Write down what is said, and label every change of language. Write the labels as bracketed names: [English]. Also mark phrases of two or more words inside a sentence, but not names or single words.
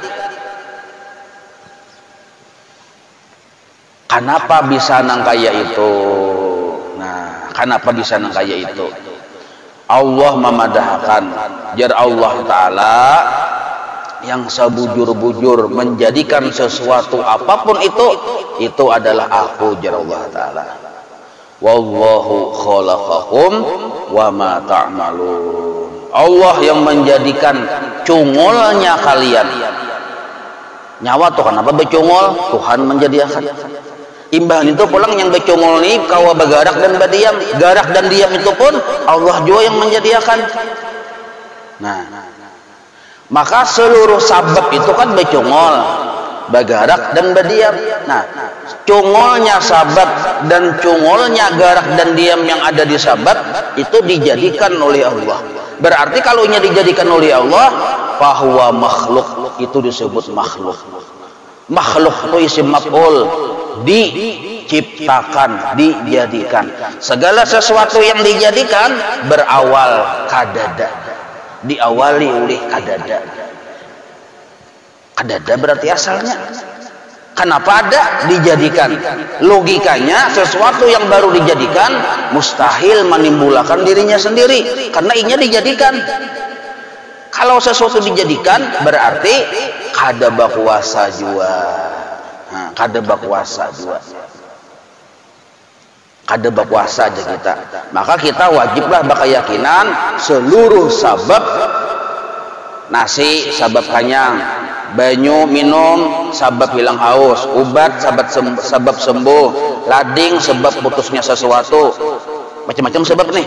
[Banjar] Kenapa bisa nang kaya itu? Nah, kenapa bisa nang kaya itu? Allah memadahkan, jar Allah Ta'ala yang sebujur-bujur menjadikan sesuatu apapun itu adalah aku, jar Allah Ta'ala. [Arabic] والله خلقكم وما تعملون. [Banjar] Allah yang menjadikan cungolnya kalian. Nyawa tuh kenapa becungol? Tuhan menjadikan. Imbah itu pulang yang becungol nih kawa bagarak dan badiam. Garak dan diam itu pun Allah juga yang menjadikan. Nah, maka seluruh sabab itu kan becungol, bagarak dan badiam. Nah, cungolnya sabab dan cungolnya garak dan diam yang ada di sabab itu dijadikan oleh Allah. Berarti kalau nya dijadikan oleh Allah, [Arabic] فهو مخلوق, [Banjar] itu disebut makhluk. Makhluk itu [Arabic] اسم مفعول, [Banjar] diciptakan, dijadikan. Segala sesuatu yang dijadikan berawal kadada, diawali oleh kadada. Kadada berarti asalnya. Kenapa ada? Dijadikan. Logikanya sesuatu yang baru dijadikan mustahil menimbulkan dirinya sendiri karena inya dijadikan. Kalau sesuatu dijadikan berarti kada bakuasa jua. Nah, kada bakuasa jua. Kada bakuasa aja kita. Maka kita wajiblah berkeyakinan seluruh sabab nasi sabab kanyang, banyu minum sabab hilang haus, obat sabab sembuh, lading sebab putusnya sesuatu, macam-macam sebab nih.